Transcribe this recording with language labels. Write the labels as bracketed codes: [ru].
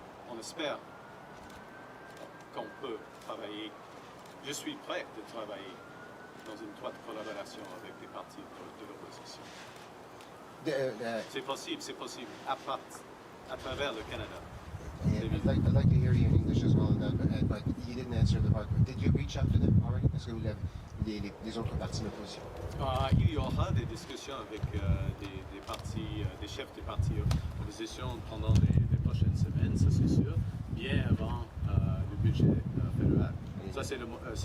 [fr] On espère qu'on peut travailler. Je suis prêt de travailler dans une étroite collaboration avec les partis de l'opposition. C'est possible à travers le Canada. [en] I'd like to hear you in English as well, but you didn't answer the part. Did you reach out to them already? [fr] Est-ce que vous l'avez, les autres partis de l'opposition? Il y aura des discussions avec des partis, des chefs des partis d'opposition pendant les prochaines semaines, ça c'est sûr, bien avant le budget fédéral. Ça c'est le moment.